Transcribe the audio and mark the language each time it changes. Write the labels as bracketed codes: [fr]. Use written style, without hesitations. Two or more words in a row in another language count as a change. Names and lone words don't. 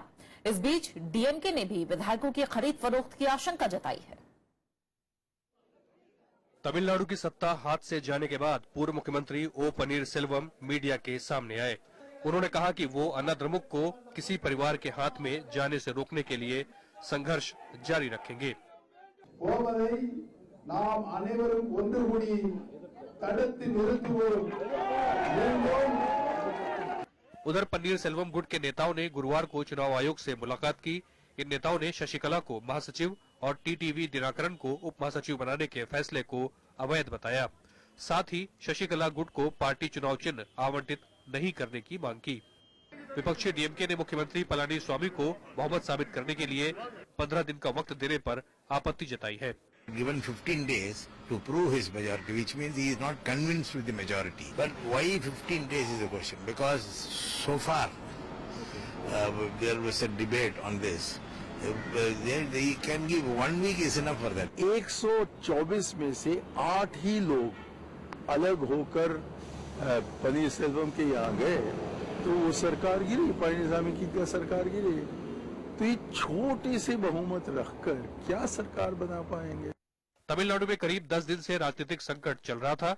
[hi] इस बीच डीएमके ने भी विधायकों की खरीद फरोख्त की आशंका जताई है। तमिलनाडु की सत्ता हाथ से जाने के बाद पूर्व मुख्यमंत्री ओ पनीरसेल्वम मीडिया के सामने आए। उन्होंने कहा कि वो अन्नाद्रमुक को किसी परिवार के हाथ में जाने से रोकने के लिए संघर्ष जारी रखेंगे। [ta] நாம் அனைவரும் ஒன்று கூடி தடுத்து நிறுத்துவோம்। [hi] उधर पनीरसेल्वम गुट के नेताओं ने गुरुवार को चुनाव आयोग से मुलाकात की। इन नेताओं ने शशिकला को महासचिव और टीटीवी दिनाकरन को उप महासचिव बनाने के फैसले को अवैध बताया। साथ ही शशिकला गुट को पार्टी चुनाव चिन्ह आवंटित नहीं करने की मांग की। विपक्षी डीएमके ने मुख्यमंत्री पलानीस्वामी को बहुमत साबित करने के लिए 15 दिन का वक्त देने पर आपत्ति जताई है। [en] Given 15 days to prove his majority, which means he is not convinced with the majority. But why 15 days is the question? Because so far there was a debate on this. He can give 1 week is enough for that. [hi] 124 में से 8 ही लोग अलग होकर पनीरसेल्वम के यहाँ गए तो वो सरकार गिरी। पनीरसामी की क्या सरकार गिरी? तो ये छोटे से बहुमत रखकर क्या सरकार बना पाएंगे? तमिलनाडु में करीब 10 दिन से राजनीतिक संकट चल रहा था।